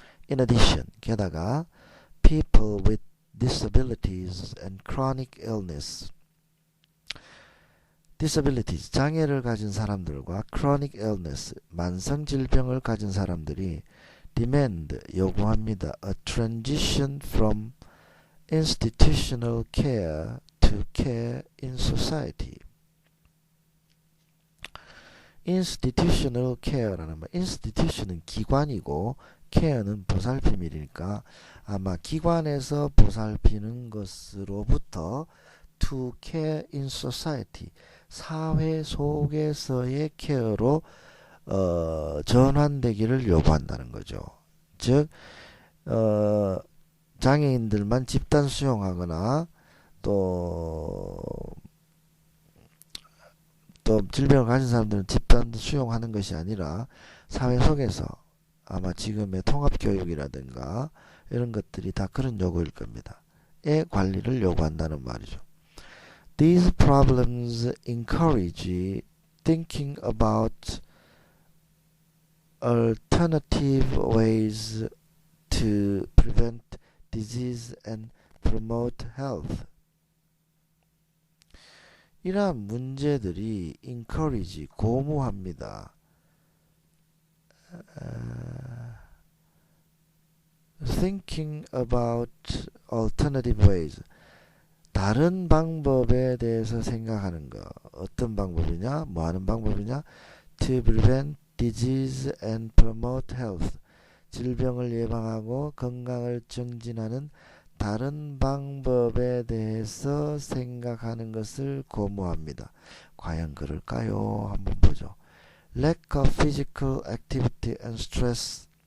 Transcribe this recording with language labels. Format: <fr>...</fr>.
<en>In addition,</en> <ko>게다가</ko> <en>people with disabilities and chronic illness.</en> <ko>disabilities, 장애를 가진 사람들과 chronic illness, 만성 질병을 가진 사람들이 demand, 요구합니다.</ko> <en>a transition from institutional care to care in society.</en> <ko>institutional care라는 말, institution은 기관이고 care는 보살핌이니까 아마 기관에서 보살피는 것으로부터</ko> <en>to care in society,</en> <ko>사회 속에서의 케어로 전환되기를 요구한다는 거죠. 즉 장애인들만 집단 수용하거나 또 질병을 가진 사람들은 집단 수용하는 것이 아니라 사회 속에서 아마 지금의 통합교육이라든가 이런 것들이 다 그런 요구일 겁니다. 의 관리를 요구한다는 말이죠.</ko> <en>These problems encourage thinking about alternative ways to prevent disease and promote health.</en> <ko>이러한 문제들이 encourage, 고무합니다.</ko> <en>Thinking about alternative ways.</en> <ko>다른 방법에 대해서 생각하는 거. 어떤 방법이냐? 뭐 하는 방법이냐?</ko> <en>To prevent disease and promote health.</en> <ko>질병을 예방하고 건강을 증진하는 다른 방법에 대해서 생각하는 것을 고무합니다. 과연 그럴까요? 한번 보죠.</ko> <en>Lack of physical activity and stress.</en>